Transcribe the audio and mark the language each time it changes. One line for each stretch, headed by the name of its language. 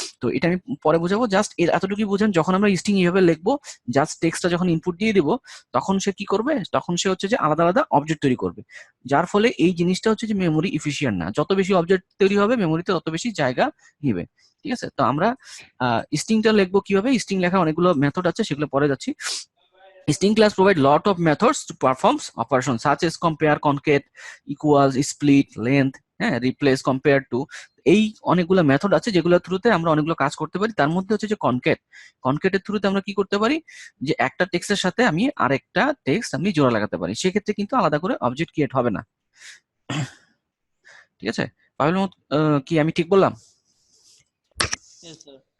Bangla: তো এটা আমি পরে বোঝাবো, জাস্ট এর এতটুকুই বোঝেন, যখন আমরা স্ট্রিং এইভাবে লিখবো, জাস্ট টেক্সটটা যখন ইনপুট দিয়ে দিব তখন সে কি করবে, তখন সে হচ্ছে যে আলাদা আলাদা অবজেক্ট তৈরি করবে, যার ফলে এই জিনিসটা হচ্ছে যে মেমোরি ইফিশিয়েন্ট না, যত বেশি অবজেক্ট তৈরি হবে মেমোরিতে তত বেশি জায়গা নিবে, ঠিক আছে। তো আমরা স্ট্রিংটা লিখবো কিভাবে, স্ট্রিং লেখার অনেকগুলো মেথড আছে, সেগুলো পরে যাচ্ছি।
English: String class provide lot of methods to perform operations such as compare, concat, equals, split, length, হ্যাঁ, replace, compare to,
Bangla: এই অনেকগুলো মেথড আছে যেগুলোর থ্রুতে আমরা অনেকগুলো কাজ করতে পারি। তার মধ্যে হচ্ছে যে কনক্যাটের থ্রুতে আমরা কি করতে পারি, যে একটা টেক্সটের সাথে আমি আরেকটা টেক্সট আমি জোড়া লাগাতে পারি, সেক্ষেত্রে কিন্তু আলাদা করে অবজেক্ট ক্রিয়েট হবে না, ঠিক আছে। পাবেল মাহমুদ, কি আমি ঠিক বললাম?
English: Yes, sir.